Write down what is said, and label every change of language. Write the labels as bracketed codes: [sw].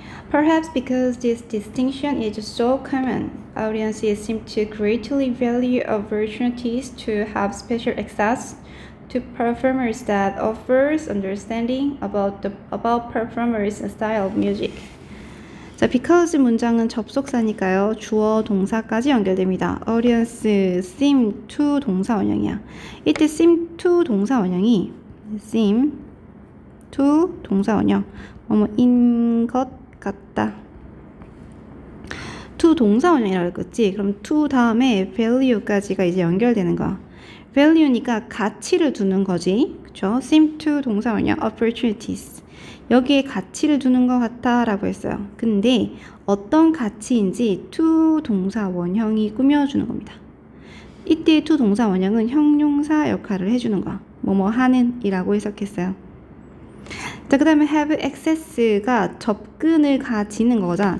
[en] Perhaps because this distinction is so common, audiences seem to greatly value opportunities to have special access to performers that offers understanding about performers' style of music. [ko] 자, because 문장은 접속사니까요. 주어, 동사까지 연결됩니다. audience [en] seem to [ko] 동사 원형이야. 이때 [en] seem to [ko] 동사 원형이 seem to 동사 원형 인 것 같다. to 동사 원형이라고 했겠지. 그럼 to 다음에 value까지가 이제 연결되는 거야. value니까 가치를 두는 거지. 그쵸? [en] seem to [ko] 동사 원형 opportunities. 여기에 가치를 두는 것 같아 라고 했어요. 근데 어떤 가치인지 to 동사 원형이 꾸며주는 겁니다. 이때 to 동사 원형은 형용사 역할을 해주는 거야. 뭐뭐 하는 이라고 해석했어요. 자, 그 다음에 [en] have access [ko] 가 접근을 가지는 거잖아.